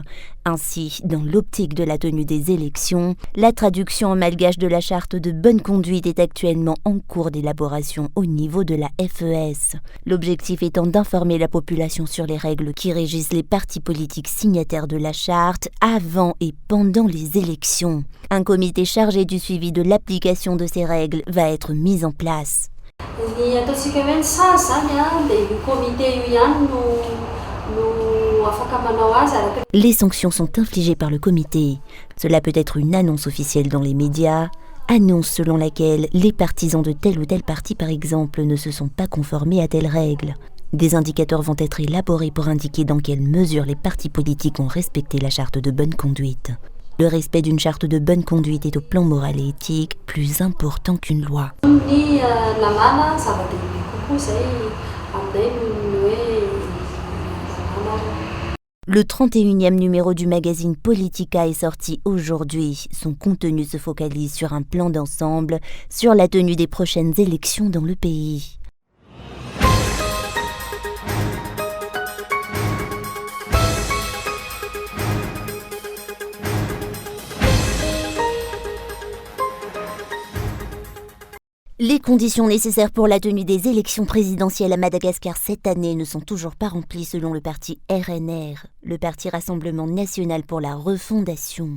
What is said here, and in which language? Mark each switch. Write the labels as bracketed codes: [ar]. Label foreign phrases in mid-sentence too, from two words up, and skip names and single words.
[fr] Ainsi, dans l'optique de la tenue des élections, la traduction en malgache de la charte de bonne conduite est actuellement en cours d'élaboration au niveau de la FES. L'objectif étant d'informer la population sur les règles qui régissent les partis politiques signataires de la charte avant et pendant les élections. Un comité chargé du suivi de l'application de ces règles va être mis en place. [mg] Ny ataontsika hoe ny sasy zany dia io comité io ihany no afaka manao azy araka. [fr] Les sanctions sont infligées par le comité. Cela peut être une annonce officielle dans les médias, annonce selon laquelle les partisans de tel ou tel parti, par exemple, ne se sont pas conformés à telle règle. Des indicateurs vont être élaborés pour indiquer dans quelle mesure les partis politiques ont respecté la charte de bonne conduite. Le respect d'une charte de bonne conduite est au plan moral et éthique plus important qu'une loi. [mg] Ny lamana zava-dehibe kokoa zay aminay no hoe lamana. [fr] Le 31e numéro du magazine Politica est sorti aujourd'hui. Son contenu se focalise sur un plan d'ensemble sur la tenue des prochaines élections dans le pays. Les conditions nécessaires pour la tenue des élections présidentielles à Madagascar cette année ne sont toujours pas remplies selon le parti RNR, le parti Rassemblement National pour la Refondation.